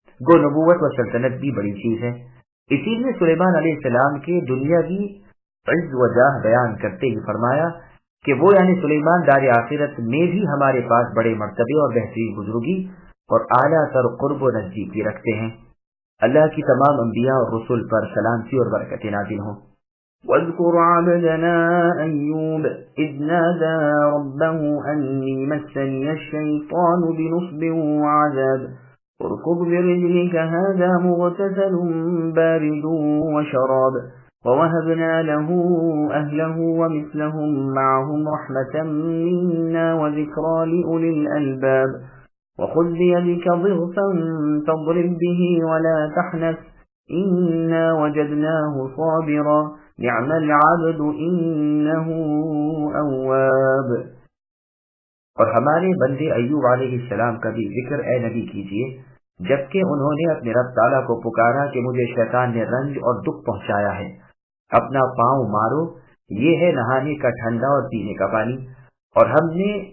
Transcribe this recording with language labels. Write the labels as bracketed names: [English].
[Urdu] گو نبوت و سلطنت بھی بڑی چیز ہے۔ اسی لیے سلیمان علیہ السلام کے دنیاوی عز و جاہ بیان کرتے ہی فرمایا کہ وہ یعنی سلیمان دار آخرت میں بھی ہمارے پاس بڑے مرتبے اور بہترین بزرگی اور اعلیٰ تر قرب و نزدیکی رکھتے ہیں۔ اللہ کی تمام انبیاء اور رسول پر سلامتی اور برکتیں نازل ہوں۔ [Arabic] واذكر عبدنا أيوب إذ نادى ربه أني مسني الشيطان بنصب وعذاب اركض برجلك هذا مغتسل بارد وشراب ووهبنا له أهله ومثلهم معهم رحمة منا وذكرى لأولي الألباب وخذ بيدك ضغثا فاضرب به ولا تحنث إنا وجدناه صابرا نعم العبد إنه أواب۔ [Urdu] اور ہمارے بندے ایوب علیہ السلام کا بھی ذکر اے نبی کیجیے، جبکہ انہوں نے اپنے رب تعالیٰ کو پکارا کہ مجھے شیطان نے رنج اور دکھ پہنچایا ہے، اپنا پاؤں مارو، یہ ہے نہانے کا ٹھنڈا اور پینے کا پانی، اور ہم نے